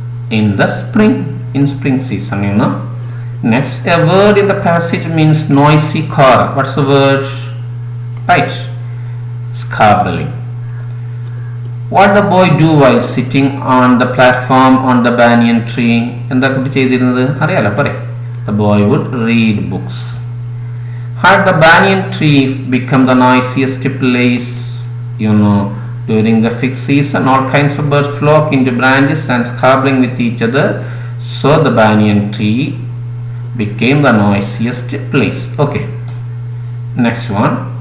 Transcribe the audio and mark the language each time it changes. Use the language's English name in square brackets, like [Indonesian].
[English] In the spring, in spring season, you know. Next, a word in the passage means noisy choral. What's the word? Right, squabbling. What the boy do while sitting on the platform on the banyan tree? [Malayalam] എന്താ കുട്ടി ചെയ്തിരുന്നത് അറിയാലോ, പറയാം. [English] The boy would read books. Had the banyan tree become the noisiest place? You know, during the fig season, all kinds of birds flock into branches and squabbling with each other. So the banyan tree became the noisiest place. Okay. Next one.